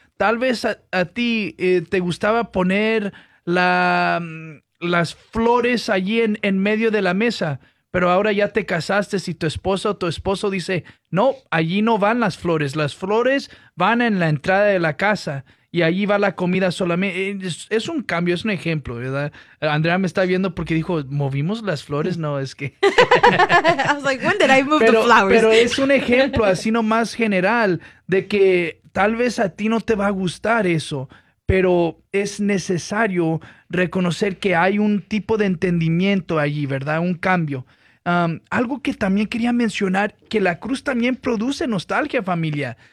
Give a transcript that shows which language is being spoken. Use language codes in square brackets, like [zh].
[es] Tal vez a ti te gustaba poner las flores allí en medio de la mesa, pero ahora ya te casaste y tu esposo dice, no, allí no van las flores van en la entrada de la casa y allí va la comida solamente. Es un cambio, es un ejemplo, ¿verdad? Andrea me está viendo porque dijo, ¿movimos las flores? No, es que... [en] I was like, when did I move the flowers? [es] Pero es un ejemplo así nomás general de que tal vez a ti no te va a gustar eso, pero es necesario reconocer que hay un tipo de entendimiento allí, ¿verdad? Un cambio. Algo que también quería mencionar, que la cruz también produce nostalgia, familia.